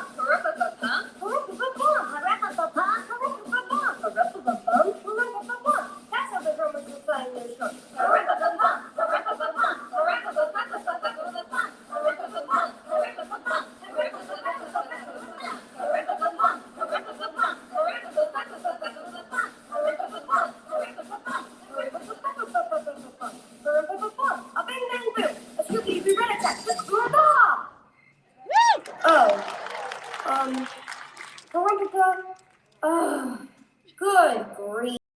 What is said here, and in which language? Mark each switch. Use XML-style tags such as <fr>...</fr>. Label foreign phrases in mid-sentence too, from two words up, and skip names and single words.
<en>Purr-pa-pa-pum. pa-rum-pa-pa-pum, pa-rum-pa-pa-pum, pa-rum-pa-pa-pum, pa-rum-pa-pa-pum, pa-rum-pa-pa-pum. That's how the drummers were playing their drums. Purr-pa-pa-pum. Purr-pa-pa-pum. Purr-pa-pa-pa-pa-pa-pa-pa-pa-pum. Purr-pa-pa-pum. Purr-pa-pa-pum. Purr-pa-pa-pa-pa-pa-pa-pa-pum. Purr-pa-pa-pum. Purr-pa-pa-pum. Purr-pa-pa-pa-pa-pa-pa-pum. Purr-pa-pa-pum. Purr-pa-pa-pum. Pa-rum-pa-pa-pum. A bang bang boom. A Snoopy red attack. Ba-ba! Oh. Pa-rum-pa-pa. Oh. Good grief.</en>